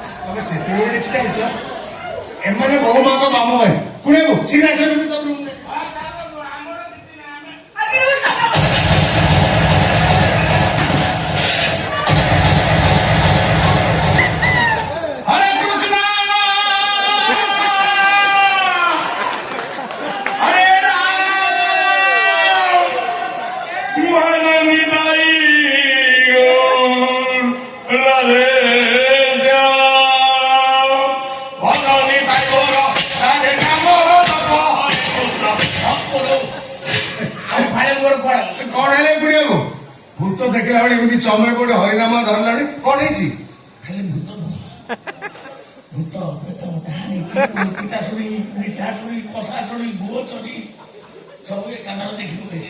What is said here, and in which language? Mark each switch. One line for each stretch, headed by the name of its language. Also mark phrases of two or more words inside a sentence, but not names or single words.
Odia: ତମେ ସେତେବେଳେ କିଛି ଜାଣିଛ ଏମାନେ ବୋହୁ ମାଙ୍କ ମାମୁ ଭାଇ କୁଣିଆକୁ ସିଧା ସେମିତି ତମ ରୁମରେ ହରେ କୃଷ୍ଣ ହରେ ରାମ ମହାରାଣୀ ଦାଇ ରାଧେ ଭଗନୀ ତାଇ ବଡ଼ ରାଧେ ନାମ ହରେ କୃଷ୍ଣ ଆଉ ଫାଳେ ମୋର କଣ ହେଲେ କୁଣିଆକୁ ଭୂତ ଦେଖିଲା ବେଳେ ଏମିତି ଚମେ କୋଉଠି ହରିନାମ ଧରିଲାଣି କଣ ହେଇଛି ଖାଲି ଭୂତ ନୁହଁ ଭୂତ ପ୍ରେତ ଡାହାଣୀ ଚିକୁଣି ପିତାଶୁଣି ନିଶାଶୁଣି କଷାଶୁଣି ଗୁଅ ଚୋରି ସବୁ ଏକାଦର ଦେଖିବୁ ବେଶୀ